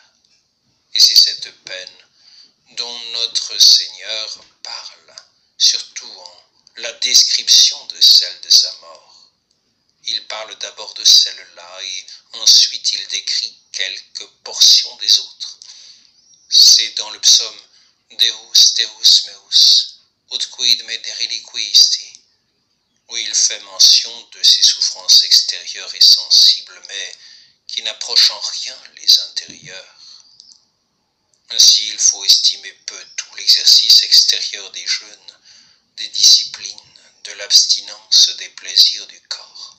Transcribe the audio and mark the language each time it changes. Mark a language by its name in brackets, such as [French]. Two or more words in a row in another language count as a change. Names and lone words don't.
[French] Et c'est cette peine dont notre Seigneur parle, surtout en la description de celle de sa mort. il parle d'abord de celle-là et ensuite il décrit quelques portions des autres. C'est dans le psaume [Latin] Deus, Deus meus, ut quid me dereliquisti, [French] où il fait mention de ses souffrances extérieures et sensibles, mais qui n'approchent en rien les intérieures. Ainsi, il faut estimer peu tout l'exercice extérieur des jeûnes, des disciplines, de l'abstinence des plaisirs du corps.